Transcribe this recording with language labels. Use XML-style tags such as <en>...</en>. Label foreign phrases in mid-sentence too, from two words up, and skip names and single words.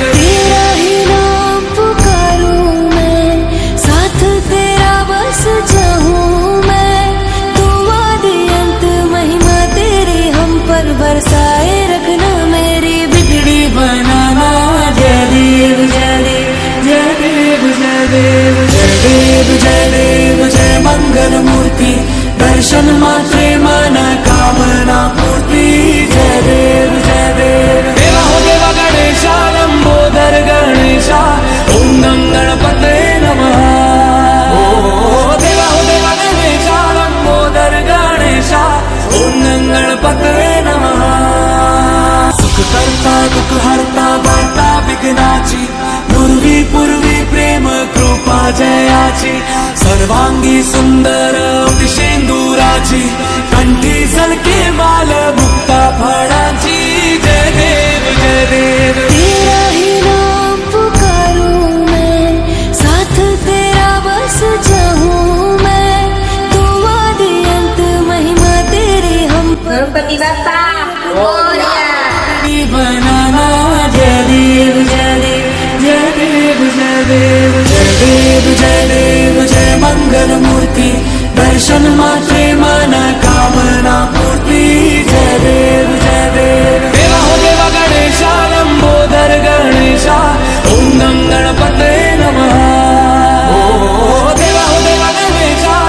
<hi>तेरा ही नाम पुकारूं मैं साथ तेरा बस जाऊं मैं तुम आदि अंत महिमा तेरी हम पर बरसाए रखना मेरी बिगड़ी</hi> <mr>बनाना जय देव जय देव जय देव जय देव जय देव जय देव जय मंगल मूर्ति दर्शन मात्रे मन कामना पूर्ति जय देव जय देव</mr> <hi>देवा हो देवा गणेशा लंबोदर गणेशा ओम गणपते नमः ओ देवा हो देवा गणेशा लंबोदर गणेशा ओम गणपते नमः</hi> <mr>सुख करता दुख हरता वार्ता विघ्नाची पूर्वी पूर्वी प्रेम कृपा जयाची सर्वांगी सुंदर अतिशेंदुराची कंठी झलके माल मुक्ता फळाची जय देव जय देव</mr> <hi>तेरा ही नाम पुकारूं मैं साथ तेरा बस जाऊं मैं तुम आदि अंत महिमा तेरी हम पर</hi> <gu>ગણપતિ બાપા</gu> <mr>बनाना जय देव जय देव जय देव जय देव जय देव जय देव जय मंगल मूर्ति दर्शन मात्रे मन कामना पूर्ति जय देव जय देव</mr> <hi>देवा हो देवा गणेशा लंबोदर गणेशा ओम गणपते नमः ओ देवा हो देवा गणेशा</hi>